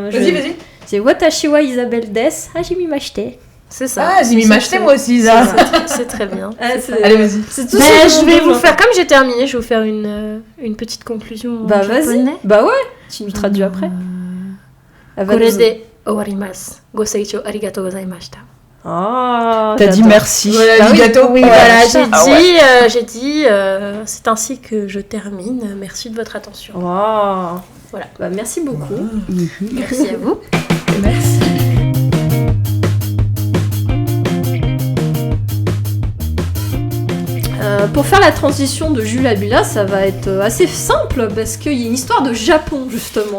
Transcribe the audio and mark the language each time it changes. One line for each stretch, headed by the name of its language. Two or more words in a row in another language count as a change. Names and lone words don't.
French: Vas-y.
Japanese: C'est 私はイザベル des はじめまして.
French: C'est ça. Ah, j'ai mis m'acheter moi aussi, ça. C'est très bien. Allez, vas-y. C'est tout Mais ce je vais vous genre. faire, comme j'ai terminé, je vais vous faire une petite conclusion Bah en vas-y. japonais. Bah ouais. Tu nous traduis après. Elle va nous-
Japanese: これで終わります。ご清聴ありがとうございました。
French: Ah, T'as dit j'adore. merci. Voilà, Bah le oui, gâteau. Oui, Ouais. voilà, Ah ouais. j'ai dit, c'est ainsi que je termine. Merci de votre attention. Wow. Voilà. Bah, merci beaucoup. Merci à vous. Merci. Pour faire la transition de Jules à Lula, ça va être assez simple parce qu'il y a une histoire de Japon justement.